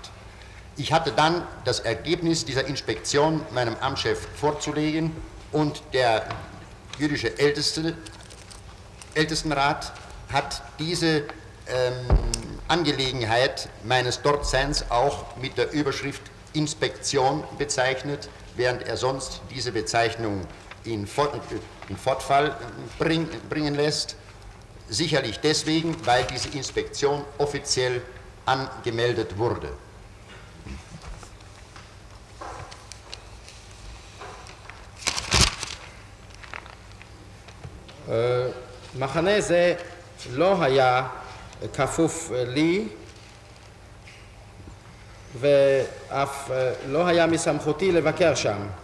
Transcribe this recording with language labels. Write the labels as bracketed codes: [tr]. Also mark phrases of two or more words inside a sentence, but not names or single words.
[de] Ich hatte dann das Ergebnis dieser Inspektion meinem Amtschef vorzulegen und der jüdische Ältestenrat hat diese Angelegenheit meines Dortseins auch mit der Überschrift Inspektion bezeichnet, während er sonst diese Bezeichnung in Fortfall bringen lässt. Sicherlich deswegen, weil diese Inspektion offiziell angemeldet wurde. [he] מחנה זה לא היה כפוף לי ואף לא היה מסמכותי לבקר שם.